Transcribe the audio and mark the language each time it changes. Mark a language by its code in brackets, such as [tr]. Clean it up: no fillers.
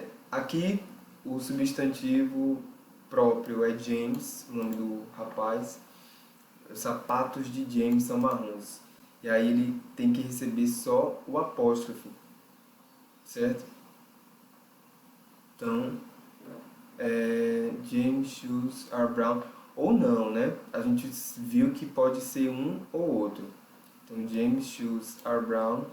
[pt] Aqui o substantivo próprio é James, o nome do rapaz. Os sapatos de James são marrons. E aí ele tem que receber só o apóstrofo, certo? [en] Então, James' shoes are brown. [pt] Ou não, né? A gente viu que pode ser um ou outro. [en] Então, James' shoes are brown.